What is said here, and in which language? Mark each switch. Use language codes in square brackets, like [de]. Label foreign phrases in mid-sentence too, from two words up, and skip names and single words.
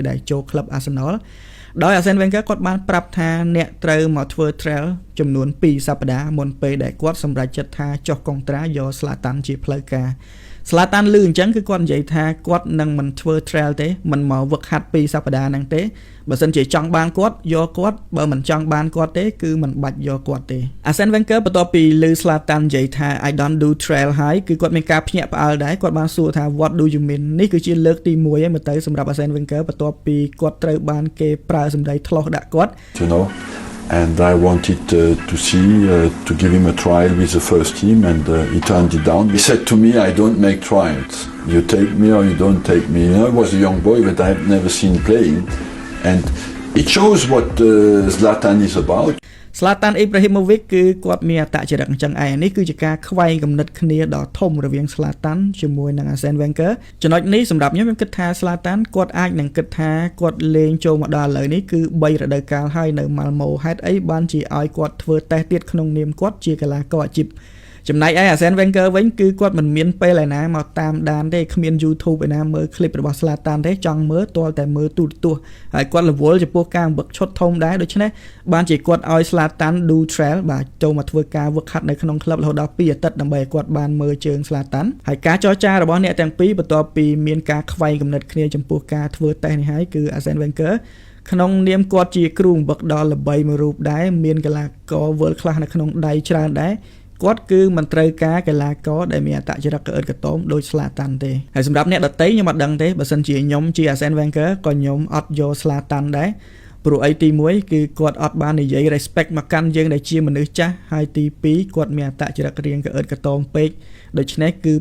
[km] ដែលចូលក្លឹប Arsenal ដោយ Arsene Wenger គាត់បានប្រាប់ថាអ្នកត្រូវមកធ្វើ trial ចំនួន2សប្តាហ៍មុនពេលដែលគាត់សម្រេចចិត្តថាចុះកុង ត្រាយក Zlatan ជាផ្លូវការ Zlatan លឺអញ្ចឹងគឺគាត់និយាយថាគាត់នឹងមិនធ្វើ trial ទេមិនមកវឹកហាត់2សប្តាហ៍ហ្នឹងទេបើសិនជាចង់បានគាត់យកគាត់បើមិនចង់បានគាត់ទេគឺមិនបាច់យកគាត់ទេ Arsene Wenger បន្ទាប់ពីលឺ Zlatan និយាយថា [en] I don't do trial [km] ហើយគឺគាត់មានការភ្ញាក់ផ្អើលដែរគាត់បានសួរថា [en] What do you mean [km] នេះគឺជាលើកទី1ហើយមើលទៅសម្រាប់ Arsene Wenger បន្ទាប់ពីគាត់ត្រូវបានគេប្រើសម្ដីថ្លោះដាក់គាត់ [en] And I wanted to see, to give him a trial with the first team, and he turned it down. He said to me, I don't make trials. You take me or you don't take me. You know, I was a young boy, but I had never seen playing. And it shows what Zlatan is about. [km] Zlatan Ibrahimovic គឺគាត់មានអត្តចរិតអញ្ចឹងឯងនេះគឺជាការខ្វែងគំនិតគ្នាដ៏ធំរវាង Zlatan ជាមួយនឹង Arsene Wenger ចំណុចនេះសម្រាប់ខ្ញុំគិតថា Zlatan គាត់អាចនឹងគិតថា គាត់លេងចូលមកដល់ឥឡូវនេះគឺ3រដូវកាលហើយនៅ Malmo ហេតុអីបានជាឲ្យគាត់ធ្វើតេស្តទៀតក្នុងនាមគាត់ជាកីឡាករអាជីពចំណែកឯ Arsene Wenger វិញគឺគាត់មិនមានពេលឯណាមកតាមដានទេគ្មាន YouTube ឯណាមើល clip របស់ Zlatan ទេចង់មើលទាល់តែមើលទូរទស្សន៍ហើយគាត់រវល់ចំពោះការវឹកឈុតធំដែរដូច្នេះបានជាគាត់ឲ្យ Zlatan [en] do trial [km] បាទចូលមកធ្វើការវឹកហាត់នៅក្នុងក្លឹបរហូតដល់2អាទិត្យដើម្បីឲ្យគាត់បានមើលជើង Zlatan ហើយការចរចារបស់អ្នកទាំងពី របន្ទាប់ពីមានការខ្វែងគំនិតគ្នាចំពោះការធ្វើតេស្តនេះហើយគឺ Arsene Wenger ក្នុងនាមគាត់ជាគ្រូបង្វឹកដ៏ល្បីមួយរូបដែរមានកីឡាករ [en] World Class [km] នៅក្នុងដៃច្រើនដែរគាត់គឺមិនត្រូវការកីឡាករដែលមានអត្តចរិតក្អឺតក្តោមដូច Zlatan ទេហើយសម្រាប់អ្នកដទៃខ្ញុំអត់ដឹងទេបើសិនជាខ្ញុំជា Arsene Wenger ក៏ខ្ញុំអត់យក Zlatan ដែរព្រោះអីទី1គឺគាត់អត់បាននិយាយ respect មកកាន់យើងដែលជាមនុស្សចាស់ហើយទី2គាត់មានអត្តចរិតរៀងក្អឺតក្តោមពេកដូច្នេះគឺ